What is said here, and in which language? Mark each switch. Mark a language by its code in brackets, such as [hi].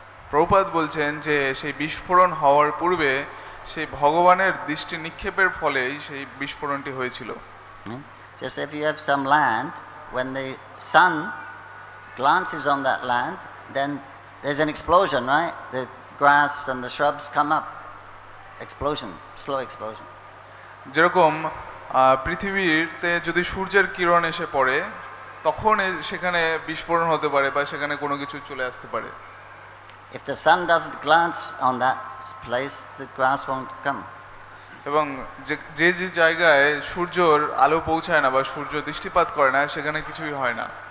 [bn] প্রভুপাদ বলছেন যে সেই বিস্ফোরণ হওয়ার পূর্বে সেই ভগবানের দৃষ্টি নিক্ষেপের ফলেই সেই বিস্ফোরণটি হয়েছিল। [en] Just if you have some land, when the sun glances on that land, then there's an explosion, right? The grass and the shrubs come up. Explosion, slow explosion. [bn] যেরকম পৃথিবীতে যদি সূর্যের কিরণ এসে পড়ে, তখন সেখানে বিস্ফোরণ হতে পারে বা সেখানে কোনো কিছু চলে আসতে পারে। [en] If the sun doesn't glance on that place, the grass won't come. [bn] এবং যে যে জায়গায় সূর্যর আলো পৌঁছায় না বা সূর্য দৃষ্টিপাত করে না, সেখানে কিছুই হয় না।